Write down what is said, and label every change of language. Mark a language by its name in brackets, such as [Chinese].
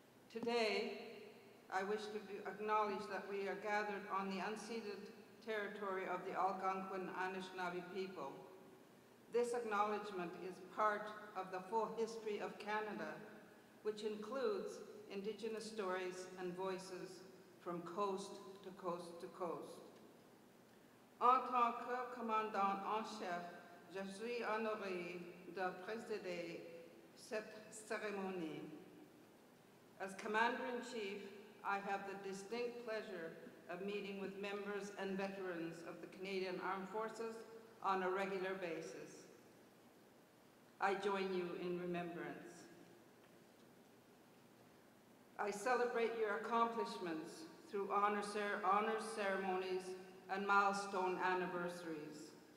[English] Today, I wish to acknowledge that we are gathered on the unceded territory of the Algonquin Anishinaabe people. This acknowledgement is part of the full history of Canada, which includes Indigenous stories and voices from coast to coast to coast. [French] En tant que commandant en chef, je suis honoré de présider cette cérémonie. [English] As Commander-in-Chief, I have the distinct pleasure of meeting with members and veterans of the Canadian Armed Forces on a regular basis. I join you in remembrance. I celebrate your accomplishments through honors ceremonies and milestone anniversaries.